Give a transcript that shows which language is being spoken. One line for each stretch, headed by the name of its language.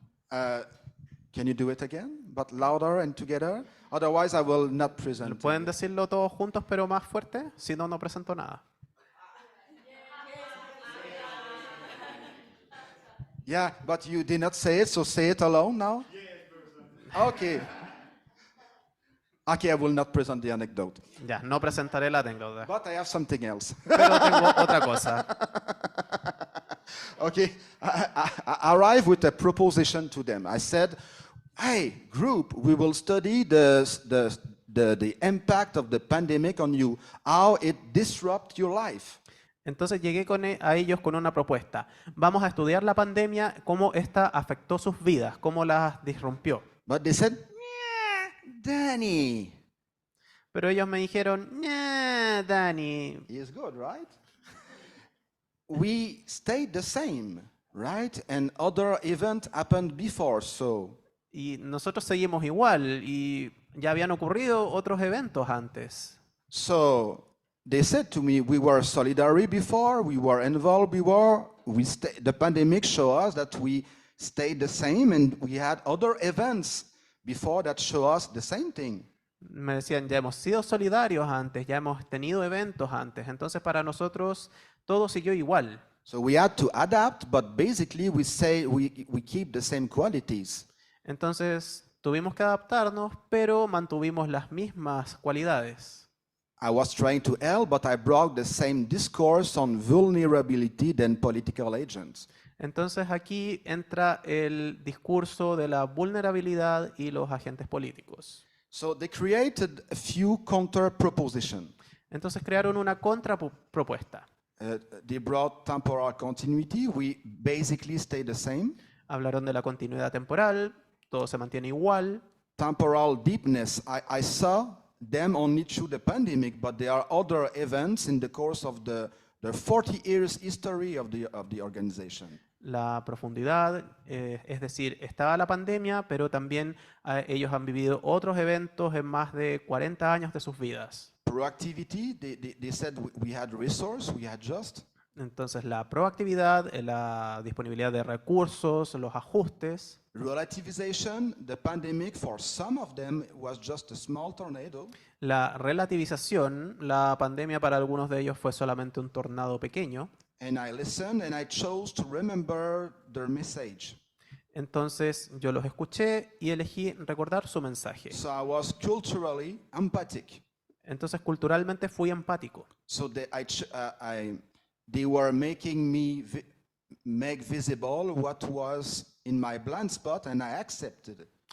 English: Can you do it again, but louder and together? Otherwise, I will not present.
Spanish: ¿Pueden decirlo todos juntos pero más fuerte? Si no, no presento nada.
English: Yeah, but you did not say it, so say it alone now. Okay. Okay, I will not present the anecdote.
Spanish: Ya, no presentaré la anécdota.
English: But I have something else.
Spanish: Pero tengo otra cosa.
English: Okay, I arrived with a proposition to them. I said, hey, group, we will study the impact of the pandemic on you, how it disrupts your life.
Spanish: Entonces llegué a ellos con una propuesta. Vamos a estudiar la pandemia, cómo esta afectó sus vidas, cómo las disrumpió.
English: But they said, yeah, Dany.
Spanish: Pero ellos me dijeron, "Nah, Dany,
English: He is good, right? We stayed the same, right? And other event happened before, so.
Spanish: y nosotros seguimos igual y ya habían ocurrido otros eventos antes."
English: So they said to me, we were solidary before, we were involved before, the pandemic showed us that we stayed the same and we had other events before that show us the same thing.
Spanish: Me decían, ya hemos sido solidarios antes, ya hemos tenido eventos antes, entonces para nosotros todo siguió igual.
English: So we had to adapt, but basically we say we keep the same qualities.
Spanish: Entonces tuvimos que adaptarnos, pero mantuvimos las mismas cualidades.
English: I was trying to help, but I brought the same discourse on vulnerability than political agents.
Spanish: Entonces aquí entra el discurso de la vulnerabilidad y los agentes políticos.
English: So they created a few counter propositions.
Spanish: Entonces crearon una contrapropuesta.
English: They brought temporal continuity. We basically stay the same.
Spanish: Hablaron de la continuidad temporal, todo se mantiene igual.
English: Temporal deepness. I saw them only through the pandemic, but there are other events in the course of the the 40 years history of the organization.
Spanish: La profundidad, es decir, estaba la pandemia, pero también ellos han vivido otros eventos en más de 40 años de sus vidas.
English: Proactivity, they said we had resource, we had just.
Spanish: Entonces, la proactividad, la disponibilidad de recursos, los ajustes.
English: Relativization, the pandemic for some of them was just a small tornado.
Spanish: La relativización, la pandemia para algunos de ellos fue solamente un tornado pequeño.
English: And I listened and I chose to remember their message.
Spanish: Entonces yo los escuché y elegí recordar su mensaje.
English: So I was culturally empathic.
Spanish: Entonces culturalmente fui empático.
English: So they were making me make visible what was in my blind spot and I accepted it.